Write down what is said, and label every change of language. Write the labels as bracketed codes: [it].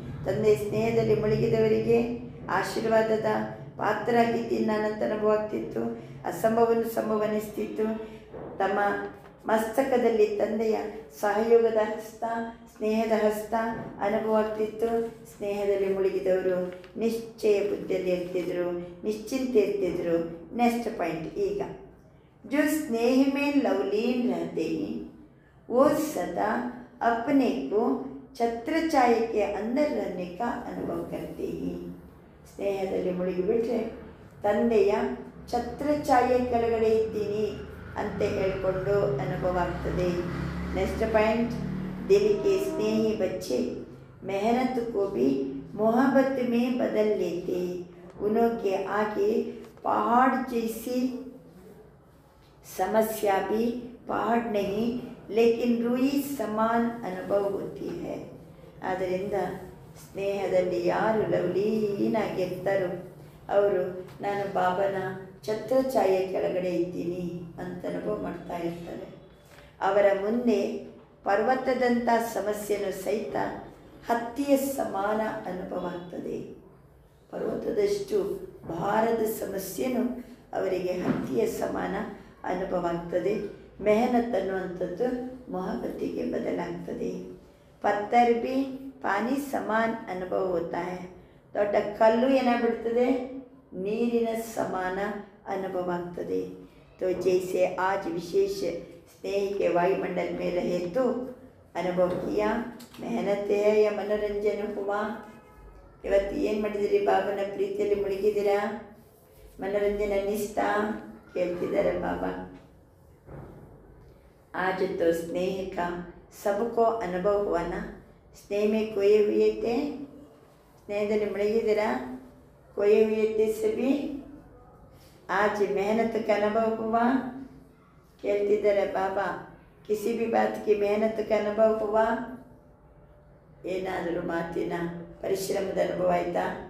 [kn] ತಂದೆ ಸ್ನೇಹದಲ್ಲಿ ಮುಳುಗಿದವರಿಗೆ ಆಶೀರ್ವಾದದ ಪಾತ್ರ ಆಗಿದ್ದು ಅನಂತ ಅನುಭವ ಆಗ್ತಿತ್ತು. ಅಸಂಭವವನ್ನು ಸಂಭವನಿಸ್ತಿತ್ತು. ತಮ್ಮ ಮಸ್ತಕದಲ್ಲಿ ತಂದೆಯ ಸಹಯೋಗದ ಹಸ್ತ, ಸ್ನೇಹದ ಹಸ್ತ ಅನುಭವ ಆಗ್ತಿತ್ತು. ಸ್ನೇಹದಲ್ಲಿ ಮುಳುಗಿದವರು ನಿಶ್ಚಯ ಬುದ್ಧಿಯಲ್ಲಿ ಇರ್ತಿದ್ರು, ನಿಶ್ಚಿಂತೆ ಇರ್ತಿದ್ರು. [hi] ನೆಕ್ಸ್ಟ್ ಪಾಯಿಂಟ್ ಈಗ, जो स्नेह में लवलीन रहते हैं वो सदा अपने को छत्र छाये के अंदर रहने का अनुभव करते हैं. [kn] ಸ್ನೇಹದಲ್ಲಿ ಮುಳುಗಿಬಿಟ್ರೆ ತಂದೆಯ ಛತ್ರ ಛಾಯೆ ಕೆಳಗಡೆ ಇದ್ದೀನಿ ಅಂತ ಹೇಳಿಕೊಂಡು ಅನುಭವ ಆಗ್ತದೆ. [hi] ನೆಕ್ಸ್ಟ್ ಪಾಯಿಂಟ್, दिल के स्नेही बच्चे मेहनत को भी मोहब्बत में बदल लेते. उनके आगे पहाड़ जैसी समस्या भी पहाड़ नहीं लेकिन रूई समान अनुभव होती है. [kn] ಆದ್ದರಿಂದ ಸ್ನೇಹದಲ್ಲಿ ಯಾರು ಲವಲೀನಾಗಿರ್ತಾರೋ ಅವರು ನಾನು ಬಾಬನ ಛತ್ರಛಾಯೆ ಕೆಳಗಡೆ ಇದ್ದೀನಿ ಅಂತ ಅನುಭವ ಮಾಡ್ತಾ ಇರ್ತಾರೆ. ಅವರ ಮುಂದೆ ಪರ್ವತದಂಥ ಸಮಸ್ಯೆನೂ ಸಹಿತ ಹತ್ತಿಯ ಸಮಾನ ಅನುಭವ ಆಗ್ತದೆ. ಪರ್ವತದಷ್ಟು ಭಾರದ ಸಮಸ್ಯೆನೂ ಅವರಿಗೆ ಹತ್ತಿಯ ಸಮಾನ ಅನುಭವ ಆಗ್ತದೆ. ಮೆಹನತ್ ಅನ್ನುವಂಥದ್ದು ಮೊಹಬ್ಬತ್ತಿಗೆ ಬದಲಾಗ್ತದೆ. [hi] ಪತ್ತರ್ ಬಿ ಪಾನಿ ಸಮಾನ್ ಅನುಭವ ಹೋತಾ ಹೈ. [kn] ದೊಡ್ಡ ಕಲ್ಲು ಏನಾಗ್ಬಿಡ್ತದೆ, ನೀರಿನ ಸಮಾನ ಅನುಭವ ಆಗ್ತದೆ. [hi] तो जैसे आज विशेष स्नेह के वायुमंडल में रहे तो अनुभव किया, मेहनत है या मनोरंजन हुआ. [kn] ಇವತ್ತು ಏನು ಮಾಡಿದಿರಿ, ಬಾಬನ ಪ್ರೀತಿಯಲ್ಲಿ ಮುಳುಗಿದ್ದೀರಾ, ಮನೋರಂಜನೆ ಅನ್ನಿಸ್ತಾ ಕೇಳ್ತಿದ್ದಾರೆ ಬಾಬಾ. [hi] आज तो स्नेह का सबको अनुभव हुआ ना. स्नेह में खोए हुए थे, [kn] ಸ್ನೇಹದಲ್ಲಿ ಮುಳುಗಿದ್ದೀರಾ, [hi] खोए हुए थे सभी. आज मेहनत का अनुभव हुआ [kn] ಕೇಳ್ತಿದ್ದಾರೆ ಬಾಬಾ. [hi] किसी भी बात की मेहनत का अनुभव हुआ. [kn] ಏನಾದರೂ ಮಾತಿನ ಪರಿಶ್ರಮದ ಅನುಭವ ಆಯಿತಾ?